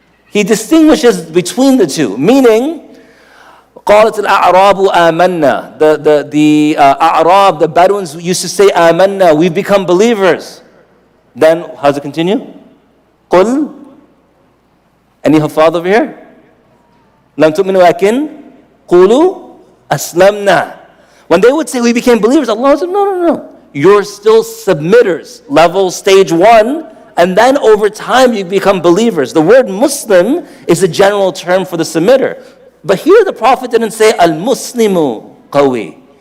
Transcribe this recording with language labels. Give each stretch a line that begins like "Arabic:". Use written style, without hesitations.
English: He distinguishes between the two, meaning,
Arabic: قالت الأعراب آمنا.
English: The A'rab, the Bedouins used to say آمنا, we've become believers. Then, how does it continue? قل. Any hafad over here?
Arabic: لم تؤمنوا ولكن قولوا أسلمنا.
English: When they would say we became believers, Allah said, no. You're still submitters, level stage 1, and then over time you become believers. The word Muslim is a general term for the submitter. But here the Prophet didn't say al-Muslimu qawi.